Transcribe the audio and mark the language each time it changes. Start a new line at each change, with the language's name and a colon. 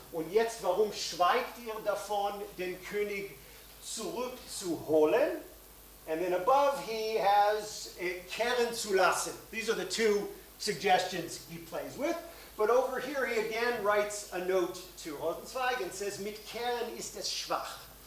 German: Und jetzt warum schweigt ihr davon, den König zurückzuholen?
English: And then above he has kehren zu lassen. These are the 2 suggestions he plays with. But over here he again writes a note to Rosenzweig and says,
German: mit kehren ist es schwach.